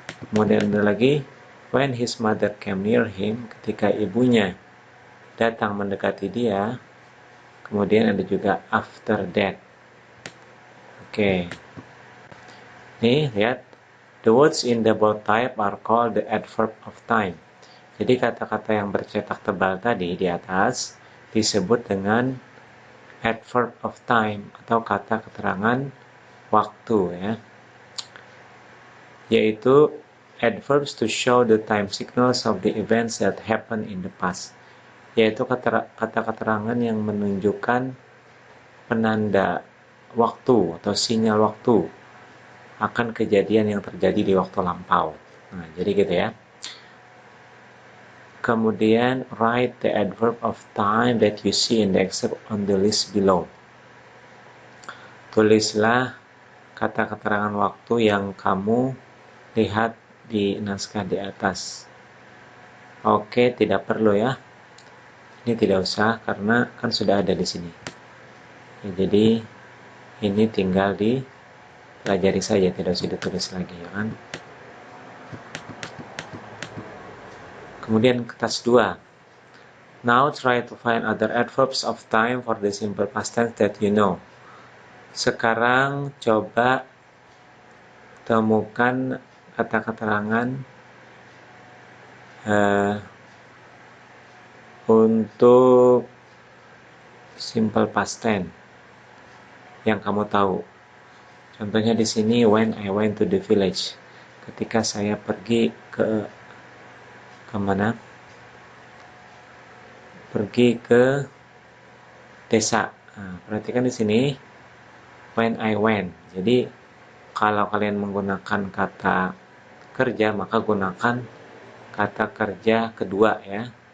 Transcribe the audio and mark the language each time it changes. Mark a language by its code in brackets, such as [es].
[id] Kemudian ada lagi [en] when his mother came near him, [id] ketika ibunya datang mendekati dia. Kemudian ada juga [en] after that. [id] Oke. Nih, lihat. [en] The words in the bold type are called the adverb of time. [id] Jadi kata-kata yang bercetak tebal tadi di atas disebut dengan adverb of time atau kata keterangan waktu ya. Yaitu [en] adverbs to show the time signals of the events that happen in the past. [id] Yaitu kata keterangan yang menunjukkan penanda waktu atau sinyal waktu akan kejadian yang terjadi di waktu lampau. Nah, jadi gitu ya. Kemudian [en] write the adverb of time that you see in the excerpt on the list below. [id] Tulislah kata keterangan waktu yang kamu lihat di naskah di atas. Oke, tidak perlu ya. Ini tidak usah karena kan sudah ada di sini. Ya, jadi ini tinggal dipelajari saja, tidak usah ditulis lagi ya kan. Kemudian tas 2. [en] Now try to find other adverbs of time for the simple past tense that you know. [id] Sekarang coba temukan kata keterangan untuk simple past tense yang kamu tahu. Contohnya di sini [en] when I went to the village. [id] Ketika saya pergi ke mana? Pergi ke desa. Nah, perhatikan di sini [en] when I went. [id] Jadi kalau kalian menggunakan kata kerja, maka gunakan kata kerja kedua ya.